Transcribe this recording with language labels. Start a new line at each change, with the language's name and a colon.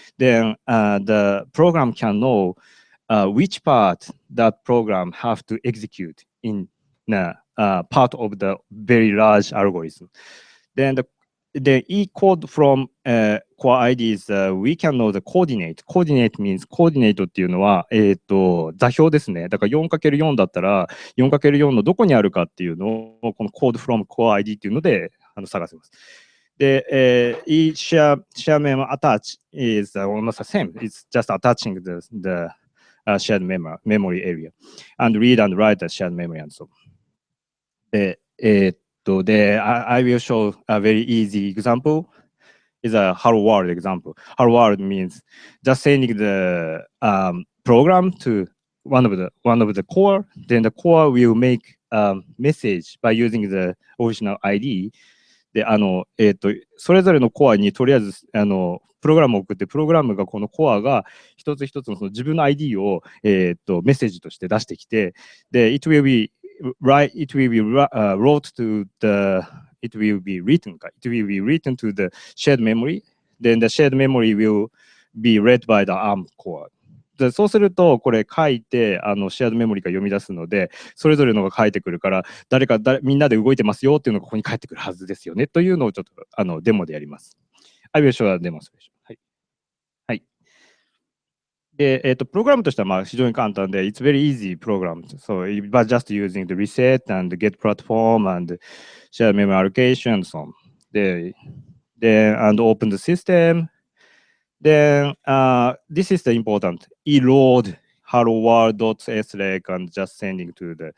English: Then the program can know which part that program have to execute in part of the very large algorithm. Then the E-code from core IDs, we can know the coordinate. Coordinate means coordinate
Japanese: っていうのは、座標ですね。だから 4×4 だったら 4×4 のどこにあるかっていうのをこの code from core ID っていうので探せます。
English: で、share mem attach is almost the same. It's just attaching the shared memory area and read and write the shared memory and so on. I will show a very easy example. Is a hello world example. Hello world means just sending the program to one of the core. Then the core will make message by using the original ID.
Japanese: でそれぞれのコアにとりあえずプログラムを送って、プログラムがこのコアが一つ一つのその自分の ID をメッセージとして出してきて、で
English: it will be wrote to the it will be written to the shared memory. Then the shared memory will be read by the ARM core.
Japanese: でそうするとこれ書いてシェアードメモリが読み出すので、それぞれのが書いてくるからみんなで動いてますよっていうのがここに返ってくるはずですよねというのをちょっとデモでやります。
English: I will show a demonstration.
Japanese: はい。はい。で、プログラムとしてはまあ非常に簡単で、
English: It's very easy program. So but just using the reset and get platform and share memory allocation and so on. And open the system. Then this is the important eload hello world.srec and just sending to